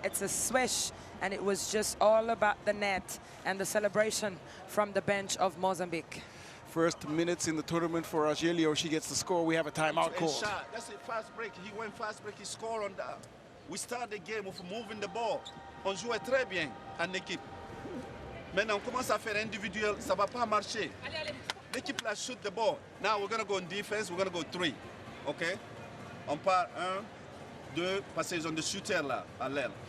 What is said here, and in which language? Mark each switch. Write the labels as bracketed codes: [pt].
[en] It's a swish, and it was just all about the net and the celebration from the bench of Mozambique. First minutes in the tournament for Argelio. She gets the score. We have a timeout call. That's a fast break. He went fast break. He scored on that. We start the game with moving the ball. [fr] On jouait très bien en équipe. Maintenant, on commence à faire individuel. Ça va pas marcher. L'équipe là [en] shoot the ball. Now we're going to go on defense. We're going to go 3. OK? [fr] On part 1, 2, parce qu'ils ont des shooters là, à l'aile.